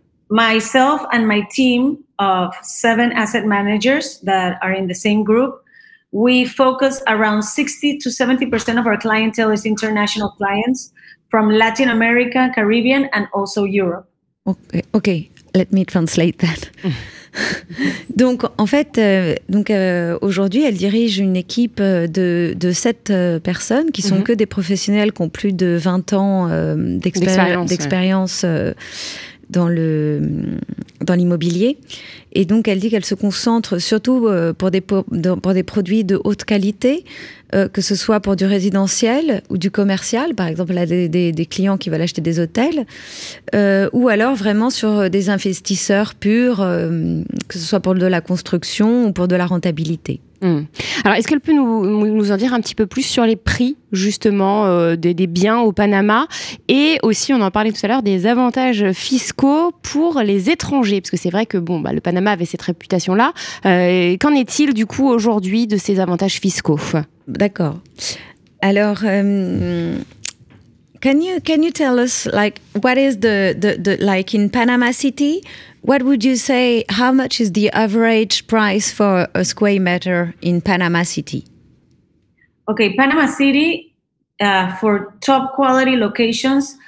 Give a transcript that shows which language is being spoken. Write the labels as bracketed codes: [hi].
[en] Myself and my team of 7 asset managers that are in the same group, we focus around 60 to 70% of our clientele is international clients from Latin America, Caribbean, and also Europe. Okay. Let me translate that. [fr] Donc, en fait, aujourd'hui, elle dirige une équipe de 7 personnes qui sont que des professionnels qui ont plus de 20 ans d'expérience dans l'immobilier. Et donc, elle dit qu'elle se concentre surtout pour des produits de haute qualité, que ce soit pour du résidentiel ou du commercial. Par exemple, elle a des clients qui veulent acheter des hôtels, ou alors vraiment sur des investisseurs purs, que ce soit pour de la construction ou pour de la rentabilité. Alors, est-ce qu'elle peut nous en dire un petit peu plus sur les prix, justement, des biens au Panama, et aussi, on en parlait tout à l'heure, des avantages fiscaux pour les étrangers, parce que c'est vrai que le Panama avait cette réputation-là. Qu'en est-il, du coup, aujourd'hui de ces avantages fiscaux? D'accord. [en] Alors, can you tell us, like, what is like in Panama City? What would you say, how much is the average price for a square meter in Panama City? Okay, Panama City, for top quality locations,